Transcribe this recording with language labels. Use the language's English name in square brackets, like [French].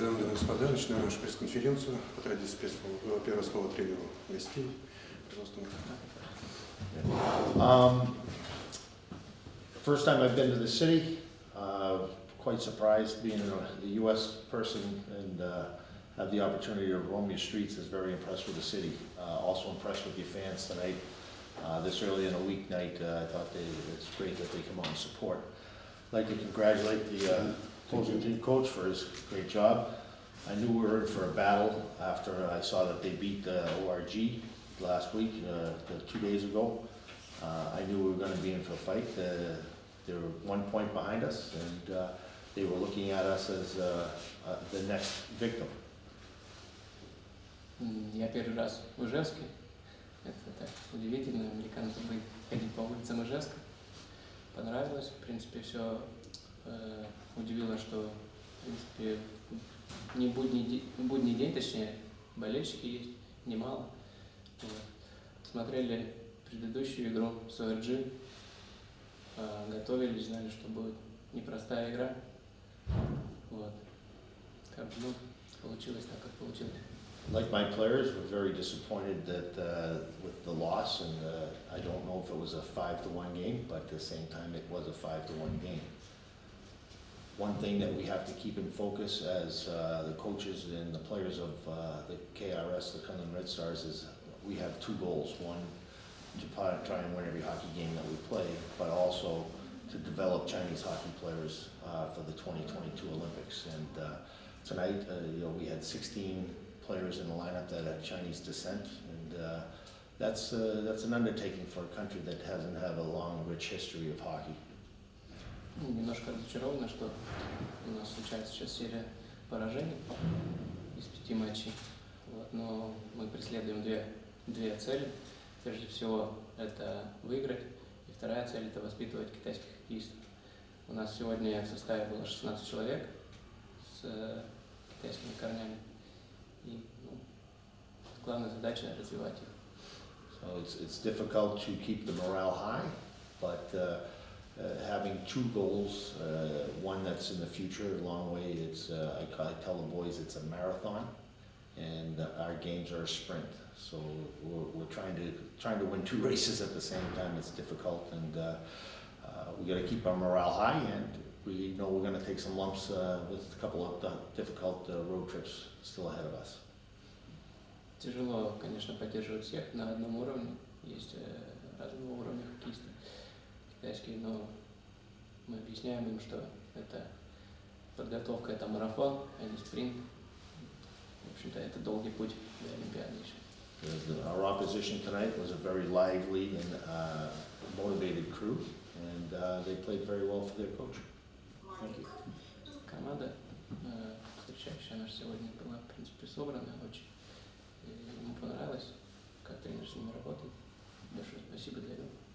[Russian] господа, начинаем нашу пресс-конференцию. По традиции первое слово тренеру гостей. Пожалуйста, [English] First time I've been to the city. Quite surprised being a U.S. person and have the opportunity to roam your streets. Is very impressed with the city. Also impressed with your fans tonight. This early in a weeknight, I thought it's great that they come out and support. I'd like to congratulate the opposing team coach for his great job. I knew we were in for a battle after I saw that they beat ORG last week, 2 days ago. I knew we were going to be in for a fight. They were 1 point behind us, and they were looking at us as the next victim. [Russian] Я первый раз в Ижевске. Это так удивительно, американцам будет ходить по улицам Ижевска. Понравилось, в принципе, все удивило, что, в принципе, не будний день, точнее, болельщики есть, немало. Вот. Смотрели предыдущую игру с ORG, готовились, знали, что будет непростая игра. Вот. Как бы, получилось так, как получилось. [English] Like my players, we're very disappointed that with the loss, and I don't know if it was a 5-1 game, but at the same time it was a 5-1 game. One thing that we have to keep in focus as the coaches and the players of the KRS, the Cumberland Red Stars, is we have 2 goals. One, to try and win every hockey game that we play, but also to develop Chinese hockey players for the 2022 Olympics. And tonight, we had 16 players in the lineup that had Chinese descent, and that's an undertaking for a country that hasn't had a long, rich history of hockey. [Russian] Немножко разочарованы, что у нас случается сейчас серия поражений из 5 матчей. Вот, но мы преследуем две цели. Прежде всего, это выиграть, и вторая цель – это воспитывать китайских хоккеистов. У нас сегодня в составе было 16 человек с китайскими корнями. И главная задача – развивать их. [English] So it's difficult to keep the morale high, but having 2 goals, one that's in the future, a long way. It's I tell the boys it's a marathon, and our games are a sprint. So we're trying to win 2 races at the same time. It's difficult, and we got to keep our morale high. And we know we're going to take some lumps with a couple of difficult road trips still ahead of us. [Russian] Тяжело, конечно, поддерживать всех на одном уровне. Есть разного уровня хоккеисты китайские, но мы объясняем им, что это подготовка, это марафон, а не спринт. В общем-то, это долгий путь до Олимпиады еще. [English] Our opposition tonight was a very lively and motivated crew, and they played very well for their coach. Thank you. [Russian] Команда, встречающая наша сегодня, была, в принципе, собрана очень. И ему понравилось, как тренер с ними работает. Большое спасибо для этого.